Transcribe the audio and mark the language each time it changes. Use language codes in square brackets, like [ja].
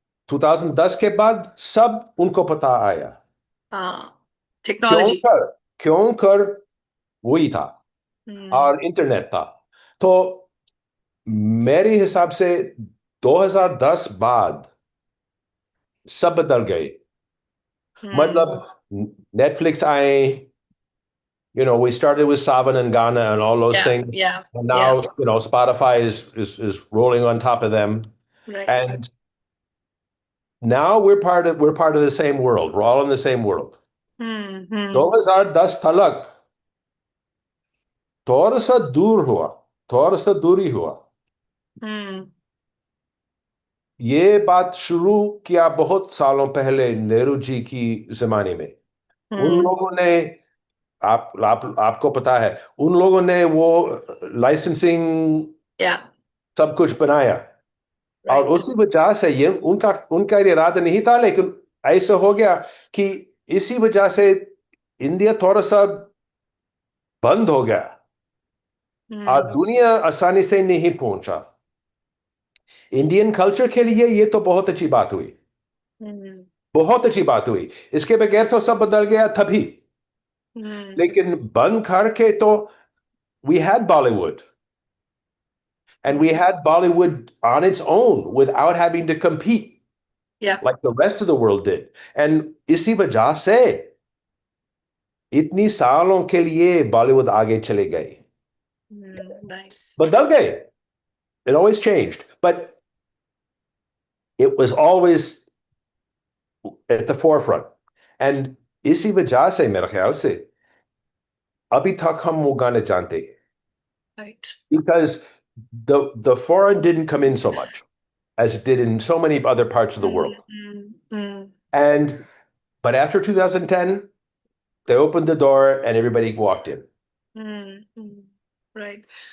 [hi] 2010 के बाद सब उनको पता आया। क्यों [en] Technology. [hi] कर क्यों कर वही था, Hmm. और इंटरनेट था। तो मेरे हिसाब से 2010 बाद सब बदल गए। Hmm. मतलब नेटफ्लिक्स आए, [en] we started with Savan and Ghana and all those Yeah. things. Yeah. And Yeah. now, Spotify is rolling on top of them. Right. And now we're part of the same world. We're all in the same world. Hmm. Hmm. [hi] 2010 तलक थोड़ा सा दूर हुआ, थोड़ा सा दूरी हुआ। Hmm. ये बात शुरू किया बहुत सालों पहले नेहरू जी की जमाने में। उन Hmm. लोगों ने, आपको पता है, उन लोगों ने वो लाइसेंसिंग [en] Yeah. [hi] सब कुछ बनाया, और [en] Right. [hi] उसी वजह से ये उनका उनका इरादा नहीं था, लेकिन ऐसा हो गया कि इसी वजह से इंडिया थोड़ा सा बंद हो गया और Hmm. दुनिया आसानी से नहीं पहुंचा। इंडियन कल्चर के लिए ये तो बहुत अच्छी बात हुई, Hmm. बहुत अच्छी बात हुई। इसके बगैर तो सब बदल गया तभी। Hmm. लेकिन बंद करके तो [en] we had Bollywood, and we Hmm. had Bollywood on its own without having to compete Yeah. like the rest of the world did. And [hi] इसी वजह से इतनी सालों के लिए बॉलीवुड आगे चले गए, [en] Hmm. Nice. [hi] बदल गए। [en] It always changed, but it was always at the forefront. And [hi] इसी वजह से मेरे ख्याल से अभी तक हम वो गाने जानते हैं, [en] Right. because the foreign didn't come in so much as it did in so many other parts of the Hmm. world. Hmm. Hmm. And but after 2010, they opened the door and everybody walked in. Hmm. Hmm. Right.